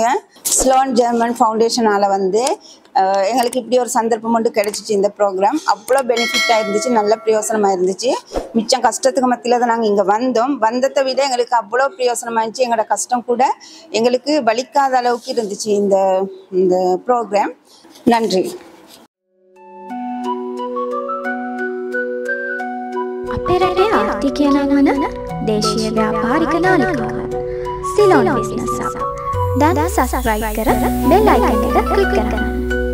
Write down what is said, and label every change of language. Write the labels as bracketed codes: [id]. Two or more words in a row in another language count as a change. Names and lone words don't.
[ta] ஸ்லோன் ஜெர்மன் ஃபவுண்டேஷனால் எங்களுக்கு இப்படி ஒரு சந்தர்ப்பம் ஒன்று கிடைச்சிச்சு. இந்த ப்ரோக்ராம் அவ்வளோ பெனிஃபிட்டாக இருந்துச்சு, நல்ல பிரயோசனமாக இருந்துச்சு. மிச்சம் கஷ்டத்துக்கு மத்தியில் தான் நாங்கள் இங்கே வந்ததை விட எங்களுக்கு அவ்வளோ பிரயோசனமாக இருந்துச்சு. எங்களோட கஷ்டம் கூட எங்களுக்கு வலிக்காத அளவுக்கு இருந்துச்சு இந்த ப்ரோக்ராம். நன்றி. [si] අපේ රටේ ආර්ථිකය නංවන දේශීය ව්‍යාපාරික නාලිකාව සිලෝන් බිස්නස් හබ්. දැන් සබ්ස්ක්‍රයිබ් කර [en] bell icon [si] එක ක්ලික් කරගන්න.